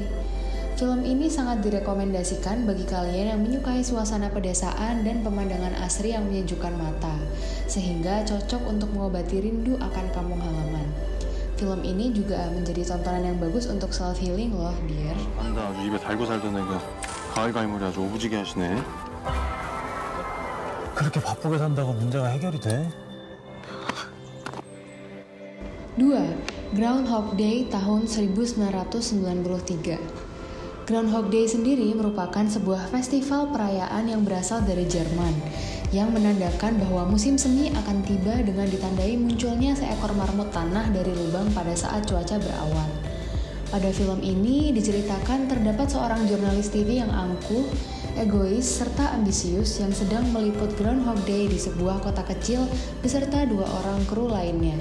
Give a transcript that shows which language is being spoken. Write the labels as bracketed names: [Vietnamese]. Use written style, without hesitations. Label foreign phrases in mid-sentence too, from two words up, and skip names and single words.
[Indonesian] Film ini sangat direkomendasikan bagi kalian yang menyukai suasana pedesaan dan pemandangan asri yang menyejukkan mata, sehingga cocok untuk mengobati rindu akan kampung halaman. Film ini juga menjadi tontonan yang bagus untuk self-healing loh, dear. [Korean] 안다, 아주 입에 달고 살던 애가 가을가을머리 아주 오부지게 하시네. 그렇게 바쁘게 산다고 문제가 해결이 돼? [Indonesian] 2. Groundhog Day tahun 1993. Groundhog Day sendiri merupakan sebuah festival perayaan yang berasal dari Jerman yang menandakan bahwa musim semi akan tiba dengan ditandai munculnya seekor marmut tanah dari lubang pada saat cuaca berawan. Pada film ini diceritakan terdapat seorang jurnalis TV yang angkuh, egois, serta ambisius yang sedang meliput Groundhog Day di sebuah kota kecil beserta 2 orang kru lainnya.